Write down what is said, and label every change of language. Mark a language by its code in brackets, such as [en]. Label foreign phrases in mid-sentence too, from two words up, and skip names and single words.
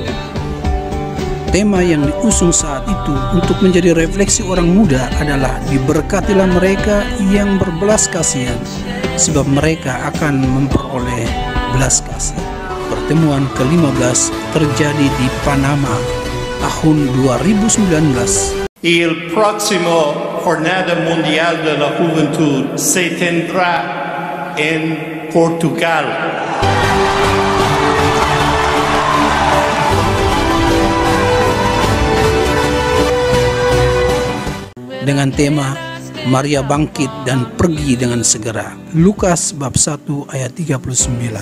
[id] Tema yang diusung saat itu untuk menjadi refleksi orang muda adalah diberkatilah mereka yang berbelas kasihan, sebab mereka akan memperoleh belas kasih. Pertemuan ke-15 terjadi di Panama tahun 2019. [it] Il prossimo [es] Jornada Mundial de la Juventud se tendrá en Portugal. [id] Dengan tema Maria bangkit dan pergi dengan segera. Lukas bab 1 ayat 39.